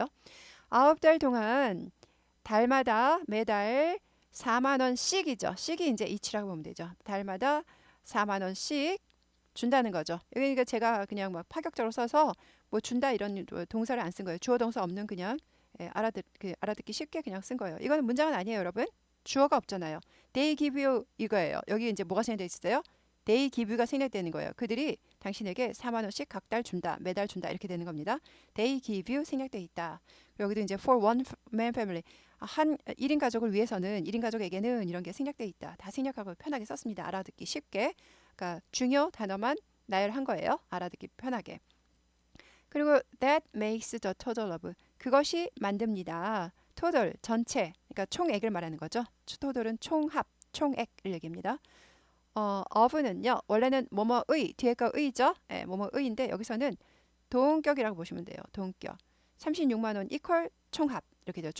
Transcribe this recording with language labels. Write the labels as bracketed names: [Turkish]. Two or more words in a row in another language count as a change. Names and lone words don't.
[Korean] 9달 동안 달마다 매달 4만 원씩이죠. 씩이 이제 each라고 보면 되죠. 달마다 4만 원씩 준다는 거죠. 그러니까 제가 그냥 막 파격적으로 써서 뭐 준다 이런 동사를 안 쓴 거예요. 주어 동사 없는 그냥 알아듣기 쉽게 그냥 쓴 거예요. 이거는 문장은 아니에요, 여러분. 주어가 없잖아요. [English] They give you 이거예요. [Korean] 여기 이제 뭐가 생략되어 있어요? [English] They give you [Korean] 가 생략되는 거예요. 그들이 당신에게 4만 원씩 각달 준다, 매달 준다 이렇게 되는 겁니다. [English] They give you [Korean] 생략되어 있다. 여기도 이제 [English] for one man family [Korean] 한 1인 가족을 위해서는 1인 가족에게는 이런 게 생략되어 있다. 다 생략하고 편하게 썼습니다. 알아듣기 쉽게. 그러니까 중요 단어만 나열한 거예요. 알아듣기 편하게. 그리고 [English] that makes the total of [Korean] 그것이 만듭니다. total 전체 그러니까 총액을 말하는 거죠. total은 총합, 총액을 얘기합니다. of는요 원래는 뭐뭐의 뒤에 거 의죠. 뭐뭐의인데 여기서는 동격이라고 보시면 돼요. 동격. 36만 원 이퀄 총합 이렇게 돼요.